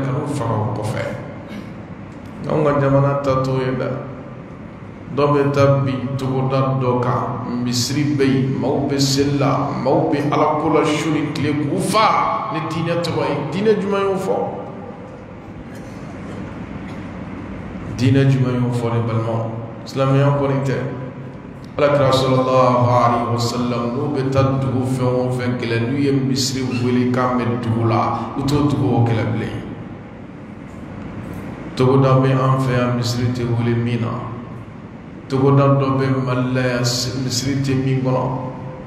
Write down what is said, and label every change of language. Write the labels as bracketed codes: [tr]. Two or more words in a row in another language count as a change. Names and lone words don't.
[bm] ka n'u faga o kɔfɛ anw ka jamana ta t'o ye dɛ dɔ bɛ taa bi togoda dɔ kan misiri bɛ yen maaw bɛ seli la maaw bɛ Alako la su ni tile k'u fa ni diinɛ tɔgɔ ye diinɛ jumɛn y'o fɔ diinɛ jumɛn y'o fɔ ne balimaw silamɛya kɔni tɛ alakira [ar] صلى الله عليه وسلم [bm] n'u bɛ taa dugu fɛn o fɛn kɛlɛ n'u ye misiri wele k'an bɛ dugu la u t'o dugu o kɛlɛ bilen togoda bɛ an fɛ yan misiri tɛ wele min na togoda dɔ bɛ Mali la yan misiri tɛ min kɔnɔ o